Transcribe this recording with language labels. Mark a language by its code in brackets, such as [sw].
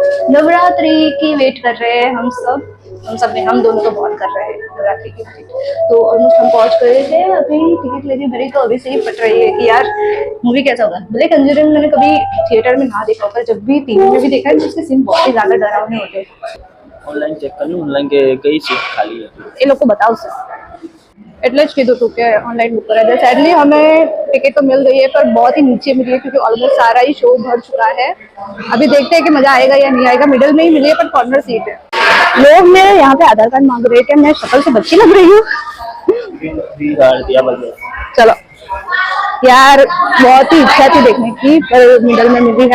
[hi] नवरात्रि की वेट कर रहे हैं हम सब नहीं, हम दोनों तो बहुत कर रहे हैं नवरात्रि की वेट. तो ऑलमोस्ट हम पहुंच गए थे. अभी टिकट लेने मेरी तो अभी से ही पट रही है कि यार मूवी कैसा होगा. भले कंजरिंग मैंने कभी थिएटर में ना देखा, पर जब भी टीवी में भी देखा है तो उसके सीन बहुत ही ज्यादा डरावने होते हैं. [gu] ઓનલાઈન ચેક કરી લો, ઓનલાઈન કે કઈ સીટ ખાલી [hi] है. [gu] એ લોકો [hi] बताओ सर, [gu] એટલે જ કીધું હતું કે [hi] ऑनलाइन बुक करा दे. सैडली हमें टिकट तो मिल गई है, पर बहुत ही नीचे मिली है, क्योंकि ऑलमोस्ट सारा ही शो भर चुका है. अभी देखते हैं कि मजा आएगा या नहीं आएगा. मिडिल में ही मिली है, पर कॉर्नर सीट है. लोग मेरे यहाँ पे आधार कार्ड मांग रहे थे. मैं शक्ल से बच्ची लग रही हूँ. चलो यार, बहुत ही इच्छा थी देखने की, पर मिडिल में मिली.